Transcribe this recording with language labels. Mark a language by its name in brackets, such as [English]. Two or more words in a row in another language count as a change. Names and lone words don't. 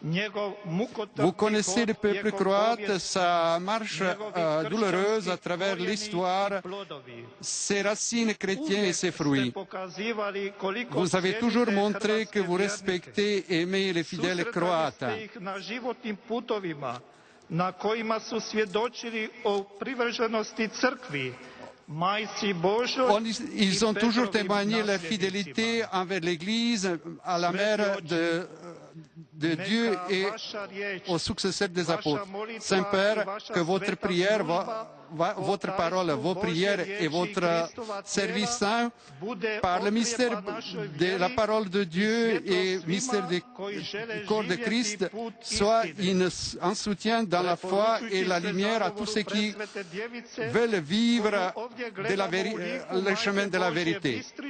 [French] Vous connaissez le peuple croate, sa marche douloureuse à travers l'histoire, ses racines chrétiennes et ses fruits. Vous avez toujours montré que vous respectez et aimez les fidèles croates. [Croatian] Na kojima su svjedočili o privrženosti crkvi, Majci Božoj. [French] Ils ont toujours témoigné leur fidélité envers l'Église, à la mère de Dieu et aux successeurs des apôtres. Saint-Père, que votre prière, votre parole, vos prières et votre service saint, par le mystère de la parole de Dieu et le mystère du corps de Christ, soit un soutien dans la foi et la lumière à tous ceux qui veulent vivre le chemin de la vérité.